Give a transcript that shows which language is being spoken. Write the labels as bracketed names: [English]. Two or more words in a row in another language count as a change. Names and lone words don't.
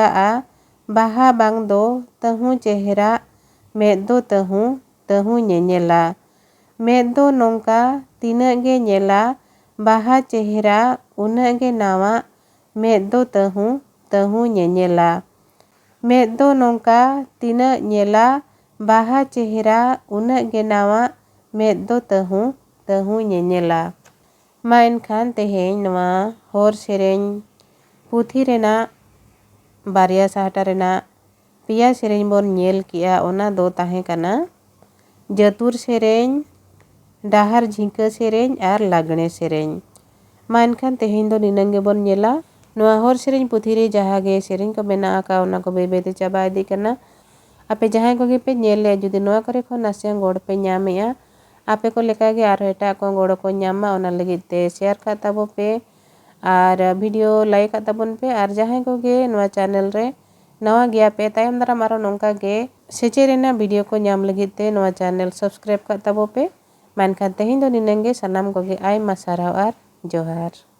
[Santali] बाहा बांग दो तहु चेहरा मेद दो तहु ñeñela मेद दो नोंका तीनक गे ñेला बाहा चेहरा उनक गे नावा मेद दो तहु ñeñela मेद दो नोंका तीनक ñेला बाहा चेहरा उनक गे नावा मेद दो तहु ñeñela मा एनखान तेहेñ नवा हर सेरेñ पुथी रेना बारिया साहटा रेना पिया सेरेñ बोन ñेल किया ओना दो ताहे काना जतुर सेरेñ, डाहर झिंका सेरेñ आर लागणे सेरेñ। मा एनखान तेहेñ दो निनंग गे बोन ñेला नोआ हर सेरेñ पुथी रे जहाँ गे सेरेñ को मेना आका ओना को बेबेते चाबा इदी कना। आपे जहाँ को गे पे ñेल ले जुदी नोआ करे खो नासें गोड़ पे ñामेया आपे को लेका गे आर एटा को गोड़ को ñामा ओना लगित ते शेयर का ताबो पे आर वीडियो लाइक का ताबोन पे आर जहाँ को गे नोआ चैनल रे नवा गया पे तायम दारा मारो नोंका गे सेचे रेना वीडियो को ñाम लगित ते नोआ चैनल सब्सक्राइब का ताबो पे मानखान तेहेñ दो निनंग गे सनाम को गे आयमा साराव आर जोहार।